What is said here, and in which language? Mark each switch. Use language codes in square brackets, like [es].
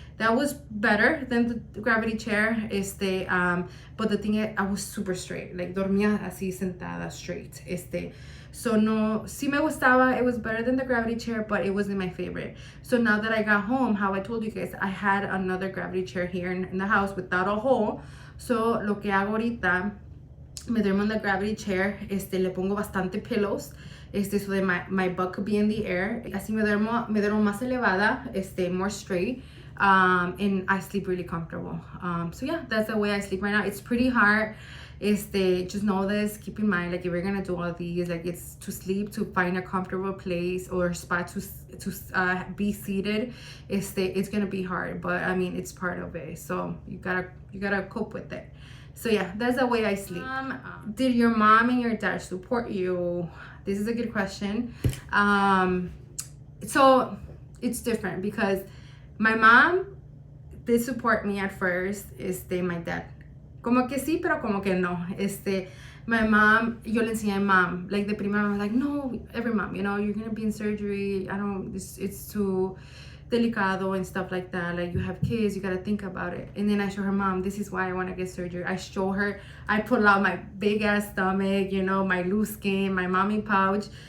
[en] That was better than the gravity chair. But the thing is, I was super straight. [es] Like dormía así sentada straight. So no, sí me gustaba. [en] It was better than the gravity chair, but it wasn't my favorite. So now that I got home, how I told you guys, I had another gravity chair here in the house without a hole. [es] So lo que hago ahorita, me duermo en la gravity chair, le pongo bastante pillows, [en] so that my butt could be in the air. [es] Así me duermo más elevada, [en] more straight, and I sleep really comfortable. So yeah, that's the way I sleep right now. It's pretty hard. Just know this, keep in mind, like if you're gonna do all these, like it's to sleep, to find a comfortable place or spot to be seated, it's gonna be hard, but I mean it's part of it, so you gotta cope with it. So yeah, that's the way I sleep. Did your mom and your dad support you? This is a good question. So it's different because my mom did support me at first. [es] My dad como que sí, pero como que no. [en] My mom, [es] yo le enseñé a [en] mom, like the primera mom was like, no, every mom, you know, you're gonna be in surgery. It's too delicado and stuff like that. Like you have kids, you gotta think about it. And then I show her, mom, this is why I wanna get surgery. I show her, I pull out my big ass stomach, you know, my loose skin, my mommy pouch.